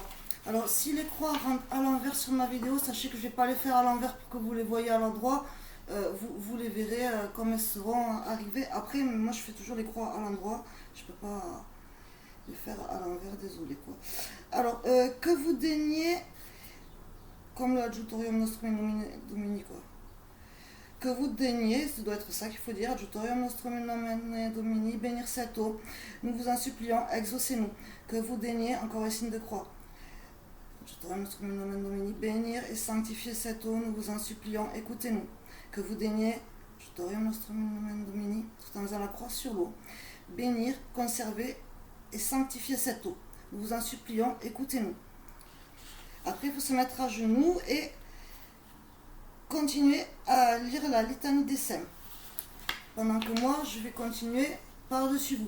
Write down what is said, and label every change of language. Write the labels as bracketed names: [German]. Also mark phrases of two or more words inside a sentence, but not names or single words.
[French] Alors, si les croix rentrent à l'envers sur ma vidéo, sachez que je ne vais pas les faire à l'envers pour que vous les voyez à l'endroit. Vous les verrez comme elles seront arrivées. Après, moi, je fais toujours les croix à l'endroit. Je ne peux pas les faire à l'envers, désolé quoi. Alors, que vous daignez, comme l' [Latin] adjutorium nostrum domini [French] quoi. Que vous daignez, ça doit être ça qu'il faut dire, [Latin] adjutorium nostrum domini, [French] bénir cette eau. Nous vous en supplions, exaucez-nous. Que vous daignez, encore un signe de croix. [Latin] Adjutorium nostrum domini, [French] bénir et sanctifier cette eau, nous vous en supplions, écoutez-nous. Que vous daignez, [Latin] adjutorium nostrum domini, [French] tout en faisant la croix sur l'eau. Bénir, conserver et sanctifier cette eau. Nous vous en supplions, écoutez-nous. Après, il faut se mettre à genoux et continuer à lire la litanie des saints. Pendant que moi, je vais continuer par-dessus vous.